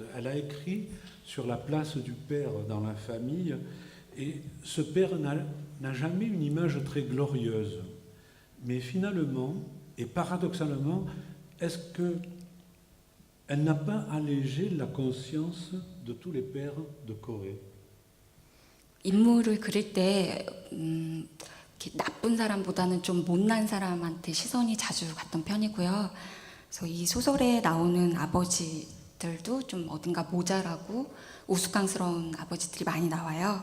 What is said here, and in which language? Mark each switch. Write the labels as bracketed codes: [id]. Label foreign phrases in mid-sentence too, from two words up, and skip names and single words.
[fr] Elle a écrit sur la place du père dans la famille et ce père n'a jamais une image très glorieuse. Mais finalement, et paradoxalement, est-ce qu'elle n'a pas allégé la conscience de tous les pères de Corée? [ko] 인물을 그릴 때 이렇게 나쁜 사람보다는 좀 못난 사람한테 시선이 자주 갔던 편이고요. 그래서 이 소설에 나오는 아버지들도 좀 어딘가 모자라고 우스꽝스러운 아버지들이 많이 나와요.